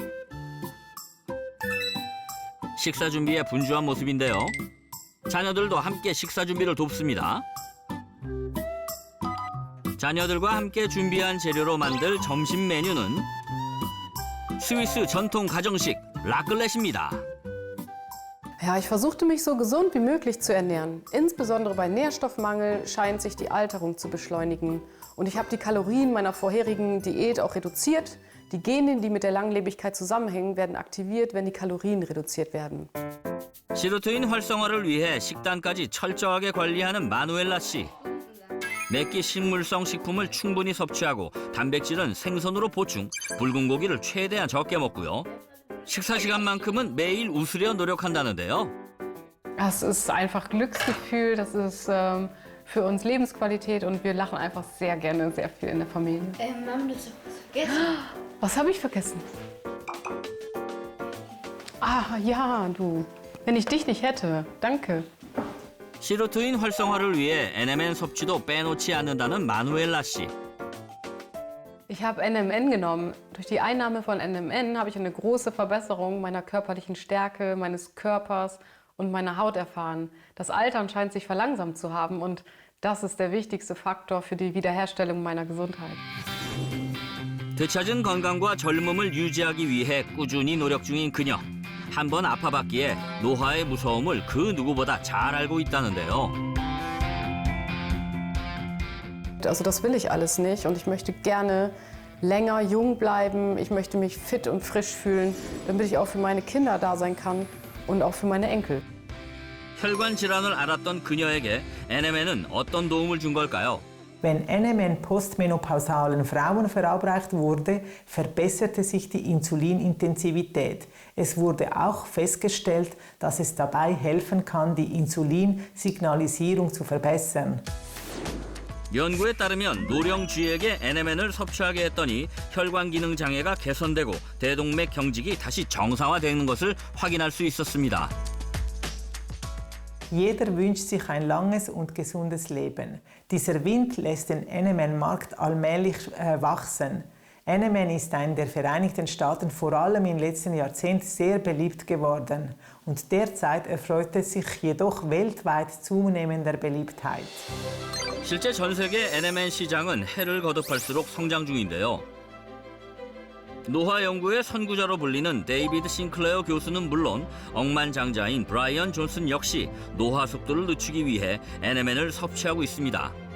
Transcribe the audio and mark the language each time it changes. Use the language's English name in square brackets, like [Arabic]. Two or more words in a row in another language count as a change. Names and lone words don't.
[Korean] 식사 준비에 분주한 모습인데요. 자녀들도 함께 식사 준비를 돕습니다. 자녀들과 함께 준비한 재료로 만들 점심 메뉴는 스위스 전통 가정식 라클렛입니다. [German] Ja, ich versuchte mich so gesund wie möglich zu ernähren. Insbesondere bei Nährstoffmangel scheint sich die Alterung zu beschleunigen. Und ich habe die Kalorien meiner vorherigen Diät auch reduziert. Die Gene, die mit der Langlebigkeit zusammenhängen, werden aktiviert, wenn die Kalorien reduziert werden. [Korean] 시르투인 활성화를 위해 식단까지 철저하게 관리하는 마누엘라 씨. 매끼 식물성 식품을 충분히 섭취하고 단백질은 생선으로 보충, 붉은 고기를 최대한 적게 먹고요. 식사 시간만큼은 매일 웃으려 노력한다는데요. [German] Das ist einfach Glücksgefühl, das ist für uns Lebensqualität und wir lachen einfach sehr gerne, sehr viel in der Familie. Mama, du hast was vergessen. Was habe ich vergessen? Ah, ja, du. Wenn ich dich nicht hätte. Danke. [Korean] 시루트인 활성화를 위해 NMN 섭취도 빼놓지 않는다는 마누엘라 씨. [German] Ich habe NMN genommen. Durch die Einnahme von NMN habe ich eine große Verbesserung meiner körperlichen Stärke, meines Körpers und meiner Haut erfahren. Das Altern scheint sich verlangsamt zu haben und das ist der wichtigste Faktor für die Wiederherstellung meiner Gesundheit. [Korean] 되찾은 건강과 젊음을 유지하기 위해 꾸준히 노력 중인 그녀. 한 번 아파봤기에 노화의 무서움을 그 누구보다 잘 알고 있다는데요. [German] Also das will ich alles nicht und ich möchte gerne länger jung bleiben. Ich möchte mich fit und frisch fühlen, damit ich auch für meine Kinder da sein kann und auch für meine Enkel. [Korean] 혈관 질환을 앓았던 그녀에게 NMN은 어떤 도움을 준 걸까요? [German] Wenn NMN postmenopausalen Frauen verabreicht wurde, verbesserte sich die Insulinintensivität. Es wurde auch festgestellt, dass es dabei helfen kann, die Insulinsignalisierung zu verbessern. [Korean] 연구에 따르면 노령쥐에게 NMN을 섭취하게 했더니 혈관 기능 장애가 개선되고 대동맥 경직이 다시 정상화되는 것을 확인할 수 있었습니다. [German] Jeder wünscht sich ein langes und gesundes Leben. Dieser Wind lässt den NMN-Markt allmählich wachsen. NMN ist in den Vereinigten Staaten vor allem im letzten Jahrzehnt sehr beliebt geworden. Und derzeit erfreut es sich jedoch weltweit zunehmender Beliebtheit. [Korean] 실제 전 세계 NMN 시장은 해를 거듭할수록 성장 중인데요. 노화 연구의 선구자로 불리는 데이비드 싱클레어 교수는 물론 억만장자인 브라이언 존슨 역시 노화 속도를 늦추기 위해 NMN을 섭취하고 있습니다.